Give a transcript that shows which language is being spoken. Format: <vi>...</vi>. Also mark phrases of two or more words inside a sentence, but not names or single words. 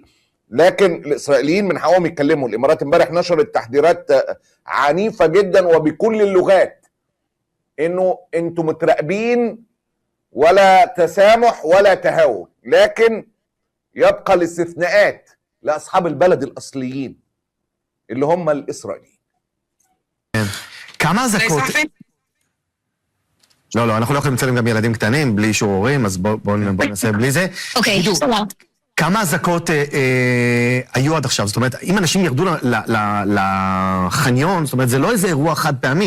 <ar>لكن الاسرائيليين من حقهم يتكلموا. الامارات امبارح نشرت تحذيرات عنيفه جدا وبكل اللغات، انه انتم متراقبين ولا تسامح ولا تهاون، لكن يبقى الاستثناءات لاصحاب البلد الاصليين اللي هم الاسرائيليين.</ar> <he>כמה אזעקות... לא, אנחנו לא יכולים לצלם גם ילדים קטנים בלי אישור הורים, אז בואו ננסה בלי זה. אוקיי, סבבה. כמה אזעקות היו עד עכשיו? זאת אומרת, אם אנשים ירדו לחניון, זאת אומרת, זה לא איזה אירוע חד פעמי.</he>